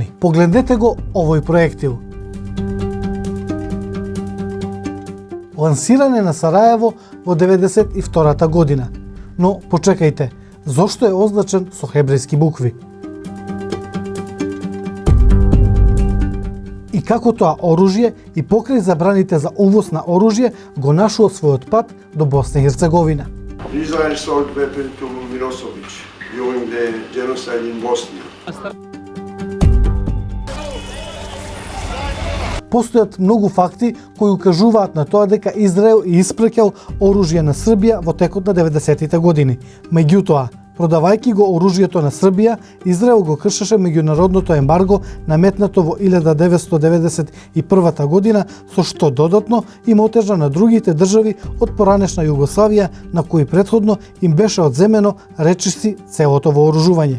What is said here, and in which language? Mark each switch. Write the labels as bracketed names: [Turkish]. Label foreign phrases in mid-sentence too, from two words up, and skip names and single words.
[Macedonian] Погледнете го овој проектил. Лансиране на Сараево во 92-та година. Но почекајте, зошто е означен со хебрејски букви? И како тоа оружје и покрај забраните за увоз на оружје го нашło својот пат до Босна и Херцеговина. [English] Israel sold weapons to Milosevic during the genocide in Bosnia. [Macedonian] Постојат многу факти кои укажуваат на тоа дека Израел е испраќал оружје на Србија во текот на 90-тите години. Меѓутоа, продавајќи го оружјето на Србија, Израел го кршеше меѓународното ембарго наметнато во 1991 година, со што додатно им отежа на другите држави од поранешна Југославија, на кои претходно им беше одземено речиси целото вооружување.